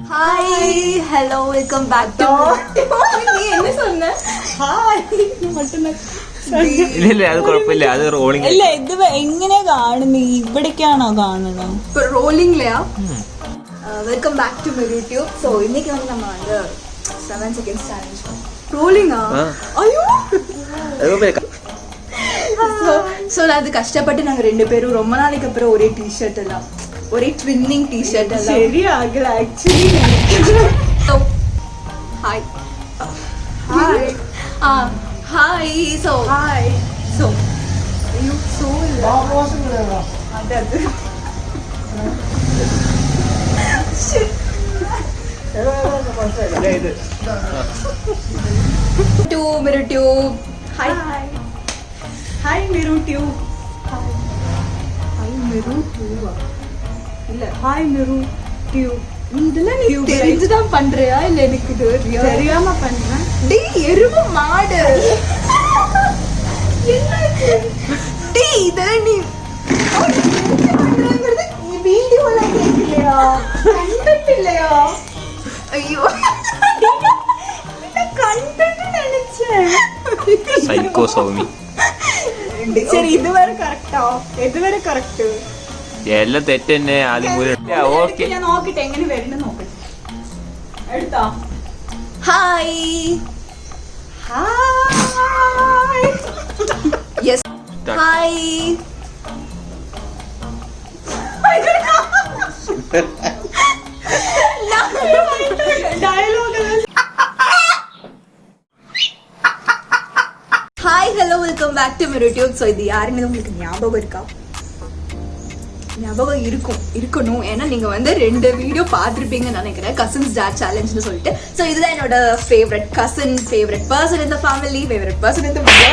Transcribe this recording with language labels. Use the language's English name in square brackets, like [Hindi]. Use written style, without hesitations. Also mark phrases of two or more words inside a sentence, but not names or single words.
[English] hi hello welcome back to [Tamil] நீ என்ன சொன்ன ஹாய் மட்டும்தான் [Malayalam] ഇല്ല അത് കുഴപ്പമില്ല അത് റോളിംഗ് ഇല്ല ഇത് എങ്ങനെ കാണുന്നു ഇവിടേക്കാണോ കാണുന്നത് [Tamil] இப்போ ரோலிங்லயா [English] welcome back to Miru Tube [Tamil] ஸோ இன்னைக்கு வந்து நம்ம வந்து [English] 7 seconds challenge [Tamil] ரோலிங்கா ஐயோ ஸோ அது கஷ்டப்பட்டு நாங்கள் 2 பேரும் ரொம்ப நாளைக்கு அப்புறம் ஒரே டிஷர்ட் எல்லாம் ஒரே [English] twinning t-shirt [Tamil] எல்லாம் [Malayalam] ശരിയാകല [English] actually so hi hi hi so hi so ஐயோ ஸோ அது to Mirror Tube. Hi. hi Miru Tube Hi Mirror Tube. [Tamil] இல்ல [English] hi Miru Tube [Tamil] இதெல்லாம் நீ தெரிஞ்சுதான் பண்றியா இல்ல எனக்கு இது தெரியாம பண்றேன் டேய் எருமை மாடு என்னாச்சு டேய் இதெல்லாம் நீ பண்றங்கிறது வீடியோல கேட்கலையா கண்டென்ட் இல்லையா ஐயோ கண்டென்ட் நினைச்சேன் [Malayalam] സൈക്കോ സൗമി [Tamil] சரி இதுவரை கரெக்டா எதுவரை கரெக்ட் [Malayalam] എല്ലാം തെറ്റ് തന്നെ ആദ്യം ഓക്കെ ഞാൻ നോക്കട്ടെ എങ്ങനെ വരുന്നു നോക്കട്ടെ എടുത്തോ [English] hi hi yes hi [Malayalam] ഡയലോഗ് [English] hi hello welcome back to Miru Tube [Tamil] ஸோ இது யாருன்னு உங்களுக்கு ஞாபகம் இருக்கா ஞாபகம் இருக்கணும் ஏன்னா நீங்க வந்து 2 வீடியோ பார்த்துருப்பீங்கன்னு நினைக்கிறேன் [English] cousins date [Tamil] சேலஞ்சுன்னு சொல்லிட்டு ஸோ இதுதான் என்னோட [English] favorite cousin favorite person [Tamil] இந்த ஃபேமிலி [English] favorite person [Tamil] இந்த